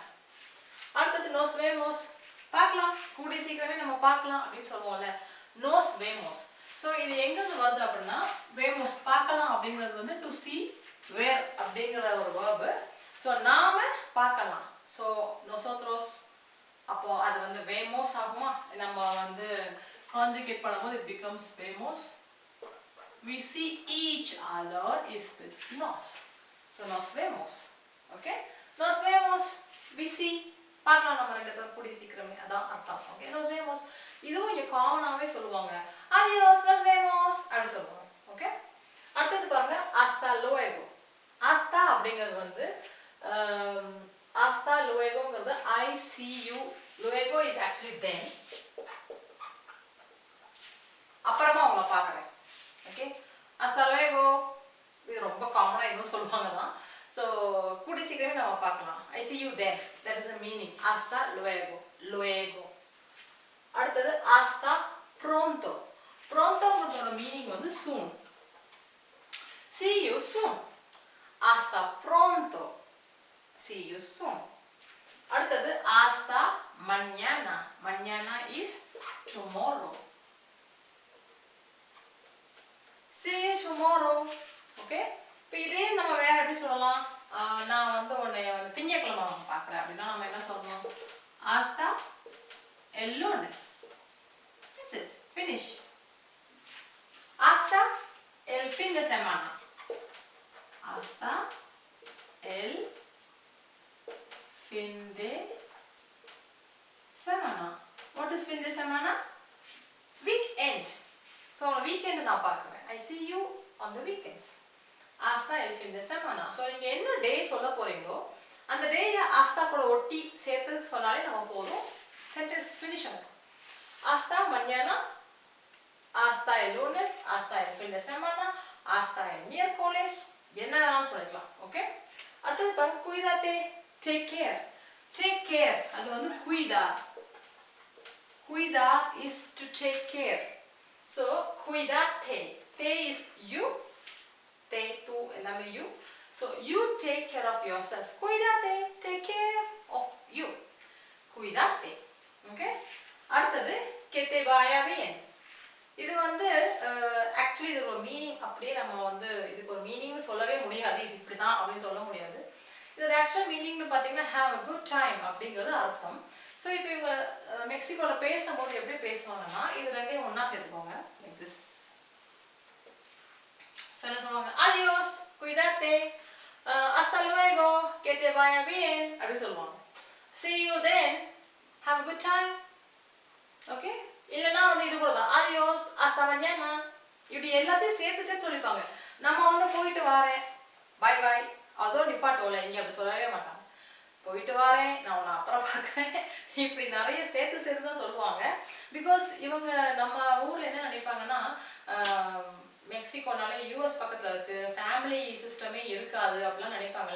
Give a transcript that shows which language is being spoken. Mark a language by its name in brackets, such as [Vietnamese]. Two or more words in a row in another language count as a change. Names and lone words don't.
[Tamil] அடுத்தது [Spanish] nos vemos, [Tamil] பார்க்கலாம், கூடிய சீக்கிரமே நம்ம பார்க்கலாம் அப்படின்னு சொல்லுவோம்ல, [Spanish] nos vemos. [Tamil] ஸோ இது எங்கேருந்து வருது அப்படின்னா, வேமோஸ் பார்க்கலாம் அப்படிங்கிறது வந்து [English] to see [Tamil] வேர் அப்படிங்கிற ஒரு வேர்பு. ஸோ நாம பார்க்கலாம். ஸோ நொசோத்ரோஸ், அப்போ அது வந்து வேமோஸ் ஆகுமா? நம்ம வந்து கான்ஜுகேட் பண்ணும்போது [English] it becomes [Tamil] வேமோஸ். [English] We see each other is with nos. [Spanish] So nos vemos. Okay? Nos vemos. [English] We see. [Tamil] பார்க்கலாம் நம்ம ரெண்டு பேரும் கூடி சீக்கிரமே, அதான் அர்த்தம். ஓகே, [Spanish] nos vemos. [Tamil] இதுவும் இங்கே காமனாகவே சொல்லுவாங்க, [Spanish] adiós, nos vemos [Tamil] அப்படி சொல்லுவாங்க. ஓகே, அடுத்தது பாருங்க, [Spanish] hasta luego. hasta [Tamil] அப்படிங்கிறது வந்து [Spanish] hasta luegoங்கிறது [English] I see you. luego is actually then. [Tamil] அப்புறமா உங்களை பார்க்குறேன். ஓகே, [Spanish] hasta luego [Tamil] இது ரொம்ப காமனாக இதுவும் சொல்லுவாங்க தான். ஸோ கூடி சீக்கிரமே நம்ம பார்க்கலாம். [English] I see you then, that is the meaning. [Spanish] hasta luego, luego. அடுத்தது hasta pronto. [English] prontoங்கிறதோட [Tamil] மீனிங் வந்து [English] soon. See you soon. [Spanish] hasta pronto. [English] See you soon. [Spanish] அடுத்தது hasta mañana. [English] mañana is tomorrow. See you tomorrow. [Tamil] ஓகே, இப்போ இதே நம்ம வேற எப்படி சொல்லலாம்? நான் வந்து உன்னை திங்கட்கிழமை பார்க்குறேன் அப்படின்னா நம்ம என்ன சொல்லணும்? [Spanish] hasta el lunes. [English] That's it. Finish. [Spanish] hasta el fin de semana. hasta el fin de semana. [English] What is [Spanish] fin de semana? [English] Weekend. So on weekend [Tamil] நான் பார்க்குறேன். [English] I see you on the weekends. [Spanish] hasta el fin de semana. [Tamil] So நீங்கள் என்ன டே சொல்ல போறீங்களோ அந்த டேயை hasta கூட ஒட்டி சேர்த்து சொன்னாலே நம்ம போதும், [English] sentence finish [Tamil] ஆகும். [Spanish] hasta mañana, hasta el lunes, hasta el fin de semana, hasta el miércoles, [Tamil] என்ன வேணாலும் சொல்லிக்கலாம். ஓகே, அடுத்தது பாருங்க, [Spanish] cuídate, [English] take care. take care அது வந்து cuidar. cuidar is to take care. So cuídate, te is you, [Spanish] te, tu [English] எல்லாமே you. So you take care of yourself. cuídate, take care of you. [Spanish] cuídate. [Tamil] ஓகே, அடுத்தது [Spanish] que te vaya bien. [Tamil] இது வந்து ஆக்சுவலி இது ஒரு மீனிங், அப்படியே நம்ம வந்து இதுக்கு ஒரு மீனிங்னு சொல்லவே முடியாது, இது இப்படி தான் அப்படின்னு சொல்ல முடியாது. இதோட ஆக்சுவல் மீனிங்னு பார்த்தீங்கன்னா [English] have a good time [Tamil] அப்படிங்கிறது அர்த்தம். ஸோ இப்போ இவங்க மெக்சிகோவில் பேசும்போது எப்படி பேசுவாங்கன்னா, இது ரெண்டையும் ஒன்றா சேர்த்துக்கோங்க, [English] like this. [Tamil] ஸோ என்ன சொல்லுவாங்க? [Spanish] adiós, cuídate, hasta luego, que te vaya bien [Tamil] அப்படி சொல்லுவாங்க. [English] see you then, have a good time. [Tamil] ஓகே, இல்லைன்னா வந்து இது கூட தான், [Spanish] adiós, hasta mañana, [Tamil] இப்படி எல்லாத்தையும் சேர்த்து சொல்லிப்பாங்க. நம்ம வந்து போயிட்டு வரேன், [English] bye bye, [Tamil] அதோ நிப்பாட்டோல, இங்கே அப்படி சொல்லவே மாட்டாங்க. போயிட்டு வரேன், நான் உன்னை அப்புறம் பார்க்குறேன், இப்படி நிறைய சேர்த்து தான் சொல்லுவாங்க. பிகாஸ் இவங்க நம்ம ஊரில் என்ன நினைப்பாங்கன்னா, மெக்சிகோனால யூஎஸ் பக்கத்தில் இருக்குது, [English] family system [Tamil] இருக்காது அப்படிலாம் நினைப்பாங்கல்ல.